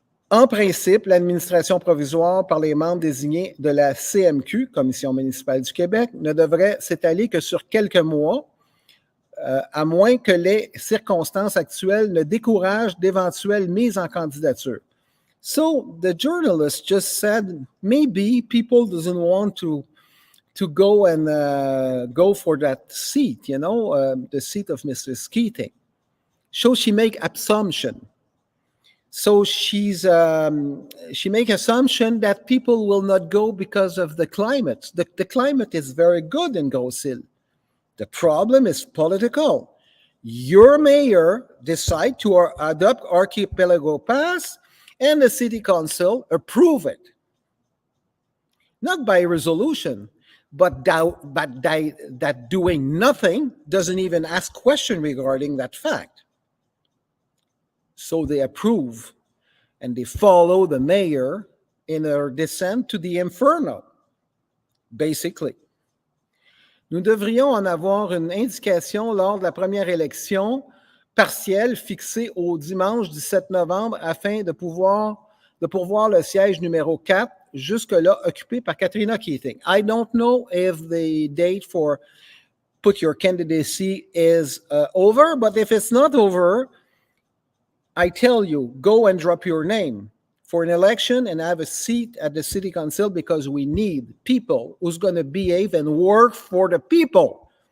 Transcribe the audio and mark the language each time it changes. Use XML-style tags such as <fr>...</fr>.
<fr>En principe, l'administration provisoire par les membres désignés de la CMQ, Commission municipale du Québec, ne devrait s'étaler que sur quelques mois, à moins que les circonstances actuelles ne découragent d'éventuelles mises en candidature.</fr> <en>So the journalist just said maybe people doesn't want to go and go for that seat, the seat of Mr. Keating. So she make assumption. So she make assumption that people will not go because of the climate. The climate is very good in Grosse Île. The problem is political. Your mayor decide to adopt Archipelago Pass, and the city council approve it. Not by resolution, but that doing nothing doesn't even ask question regarding that fact. So they approve, and they follow the mayor in her descent to the inferno, basically.</en> <fr>Nous devrions en avoir une indication lors de la première élection partielle fixée au dimanche 17 novembre afin de pourvoir le siège numéro 4, jusque-là occupé par Katrina Keating.</fr> <en>I don't know if the date for put your candidacy is over, but if it's not over, I tell you, go and drop your name for an election and have a seat at the city council, because we need people who's going to behave and work for the people.</en>